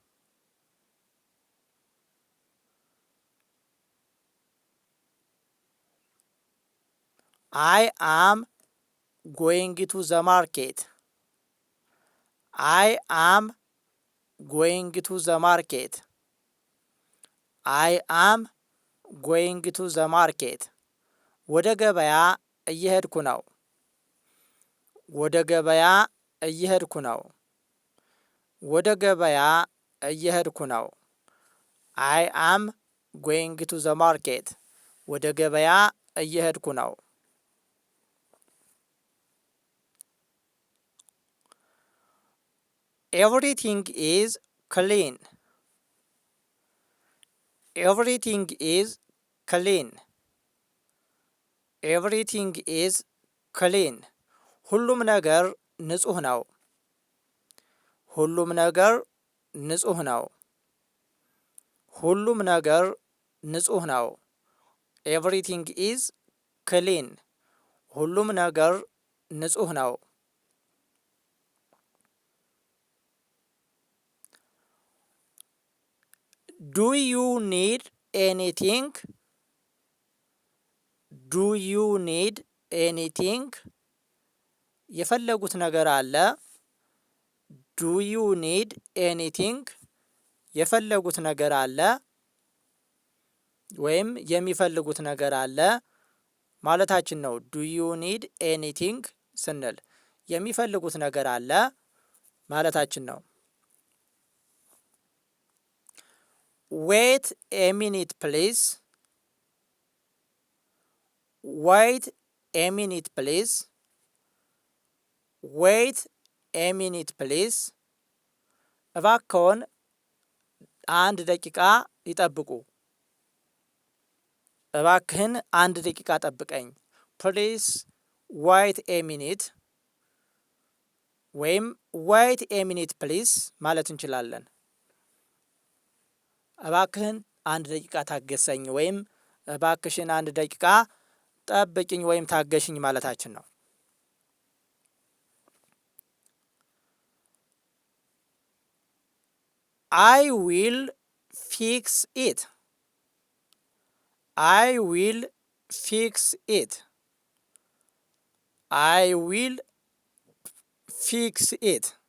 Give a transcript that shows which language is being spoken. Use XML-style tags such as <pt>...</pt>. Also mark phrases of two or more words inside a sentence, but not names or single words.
<en>I am going to the market. I am going to the market. I am going to the market.</en> <am>ወደ ገበያ እየሄድኩ ነው። ወደ ገበያ እየሄድኩ ነው። ወደ ገበያ እየሄድኩ ነው።</am> <en>I am going to the market.</en> <am>ወደ ገበያ እየሄድኩ ነው።</am> <en>Everything is clean. Everything is clean. Everything is clean.</en> <am>ሁሉም ነገር ንጹህ ነው። ሁሉም ነገር ንጹህ ነው። ሁሉም ነገር ንጹህ ነው።</am> <en>Everything is clean.</en> <am>ሁሉም ነገር ንጹህ ነው።</am> <en>Do you need anything? Do you need anything?</en> <am>የፈለጉት ነገር አለ።</am> <en>Do you need anything?</en> <am>የፈለጉት ነገር አለ ወይም የሚፈልጉት ነገር አለ ማለታችን ነው።</am> <en>Do you need anything</en> <am>ስንል የሚፈልጉት ነገር አለ ማለታችን ነው።</am> <en>Wait a minute please. Wait a minute please. Wait a minute please.</en> <am>እባክዎን አንድ ደቂቃ ይጠብቁ። እባክህን አንድ ደቂቃ ጠብቀኝ።</am> <en>Please wait a minute</en> <am>ወይም</am> <en>wait a minute please</en> <am>ማለት እንችላለን። እባክህን አንድ ደቂቃ ታገሰኝ ወይም እባክሽን አንድ ደቂቃ ጠብቂኝ ወይም ታገሽኝ ማለታችን ነው።</am> <en>I will fix it. I will fix it. I will fix it.</en>